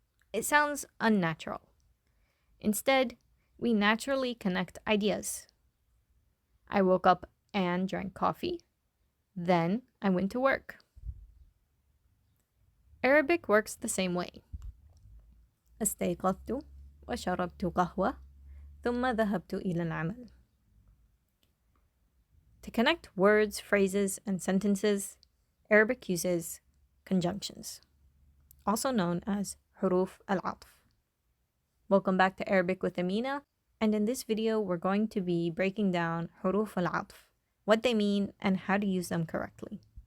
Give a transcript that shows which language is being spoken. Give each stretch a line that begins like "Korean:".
English: It sounds unnatural. Instead, we naturally connect ideas. I woke up and drank coffee, then I went to work. Arabic works the same way.
Arabic: استيقظت وشربت قهوة ثم ذهبت إلى العمل.
English: To connect words, phrases, and sentences, Arabic uses conjunctions, also known as حروف العطف. Welcome back to Arabic with Amina, and in this video we're going to be breaking down حروف العطف, what they mean and how to use them correctly.